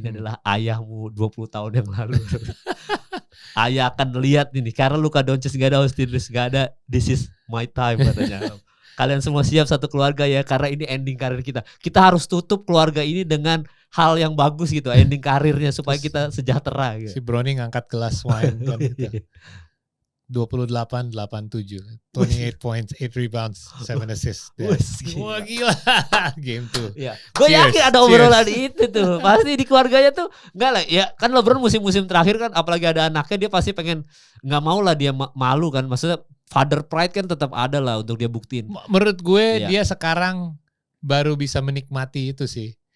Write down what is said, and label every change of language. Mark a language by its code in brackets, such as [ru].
[id] Ini adalah ayahmu 20 tahun yang lalu. Ayah akan lihat ini karena Luka Doncic gak ada, Austin Reeves gak ada. [en] This is my time [id] katanya. Kalian semua siap satu keluarga ya, karena ini ending karir kita. Kita harus tutup keluarga ini dengan hal yang bagus gitu, ending karirnya supaya kita sejahtera gitu. Si Brownie ngangkat gelas wine kan gitu. [en] 28-87, 28 points, 8 rebounds, 7 assists. [id] Wah gila, game 2. Ya. Gue yakin ada obrolan itu tuh, pasti di keluarganya tuh enggak lah. Ya kan LeBron musim-musim terakhir kan, apalagi ada anaknya, dia pasti pengen, nggak mau lah dia malu kan. Maksudnya father pride kan tetap ada lah untuk dia buktiin. Menurut gue dia sekarang baru bisa menikmati itu sih.